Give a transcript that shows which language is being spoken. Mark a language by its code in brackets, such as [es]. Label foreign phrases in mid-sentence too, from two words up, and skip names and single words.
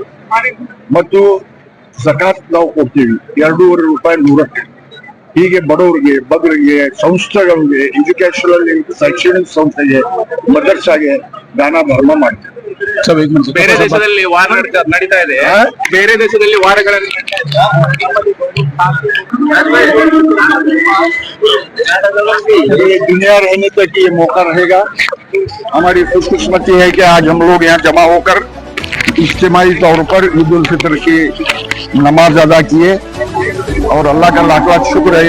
[kn] ಮತ್ತು ಜಕಾತ್ ನಾವು ಕೊಡ್ತೀವಿ 2.5 ರೂಪಾಯಿ 100ಕ್ಕೆ. ಹೀಗೆ ಬಡವರಿಗೆ, ಬಡವರಿಗೆ, ಸಂಸ್ಥೆಗಳಿಗೆ, ಎಜುಕೇಶನಲ್ ಶೈಕ್ಷಣಿಕ ಸಂಸ್ಥೆಗೆ, ಮದರ್ಸಾಗೆ ದಾನ ಧರ್ಮ ಮಾಡ್ತೀವಿ. ಬೇರೆ ದೇಶದಲ್ಲಿ ವಾರ ನಡೀತಾ ಇದೆ, ಬೇರೆ ದೇಶದಲ್ಲಿ ವಾರಗಳಲ್ಲಿ [hi] दुनिया रहने तक ये मौका रहेगा। हमारी खुशकिस्मती है कि आज हम लोग यहाँ जमा होकर इज्तिमाई तौर पर ईद उल फितर की नमाज अदा किए और अल्लाह का लाख लाख शुक्र है।